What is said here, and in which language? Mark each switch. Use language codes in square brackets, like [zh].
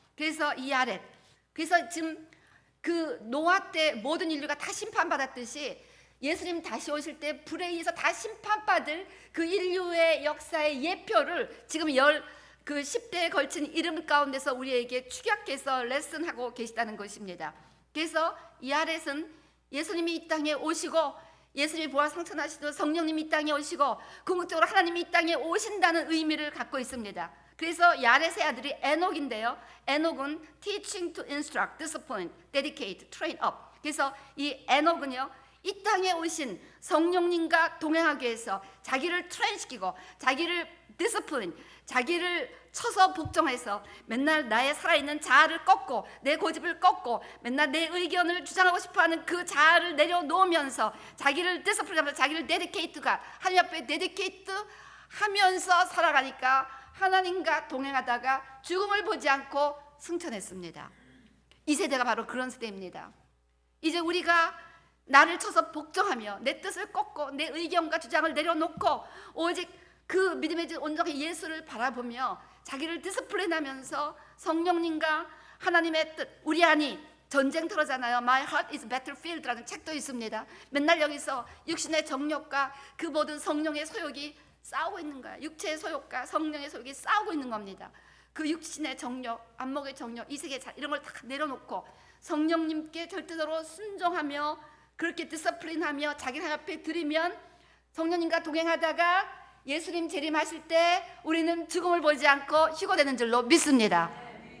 [ko] 그래서 이 야렛, 그래서 지금 그 노아 때 모든 인류가 다 심판받았듯이 예수님 다시 오실 때 불에 의해서 다 심판받을 그 인류의 역사의 예표를 지금 10대에 걸친 이름 가운데서 우리에게 축약해서 레슨하고 계시다는 것입니다. 그래서 이 아렛은 예수님이 이 땅에 오시고 예수님이 부활 성천하시고 성령님이 이 땅에 오시고 궁극적으로 하나님이 이 땅에 오신다는 의미를 갖고 있습니다. 그래서 야렛의 아들이 에녹인데요. 에녹은 [en] teaching to instruct, discipline, dedicate, train up. [ko] 그래서 이 에녹은요, 이 땅에 오신 성령님과 동행하기 위해서 자기를 트레인시키고 자기를 discipline, 자기를 쳐서 복종해서 맨날 나의 살아있는 자아를 꺾고 내 고집을 꺾고 맨날 내 의견을 주장하고 싶어하는 그 자아를 내려놓으면서 자기를 discipline하면서 자기를 dedicate가 하나님 앞에 dedicate 하면서 살아가니까 하나님과 동행하다가 죽음을 보지 않고 승천했습니다. 이 세대가 바로 그런 세대입니다. 이제 우리가 나를 쳐서 복종하며 내 뜻을 꺾고 내 의견과 주장을 내려놓고 오직 그 믿음의 온전히 예수를 바라보며 자기를 디스플레인하면서 성령님과 하나님의 뜻, 우리 안이 전쟁터잖아요. [en] My heart is battlefield라는 [ko] 책도 있습니다. 맨날 여기서 육신의 정욕과 그 모든 성령의 소욕이 싸우고 있는 거야. 육체의 소욕과 성령의 소욕이 싸우고 있는 겁니다. 그 육신의 정욕, 안목의 정욕, 이색의 자 이런 걸 다 내려놓고 성령님께 절대적으로 순종하며 그렇게 디스플린하며 자기 앞에 드리면 성령님과 동행하다가 예수님 재림하실 때 우리는 죽음을 보지 않고 휴거되는 줄로 믿습니다.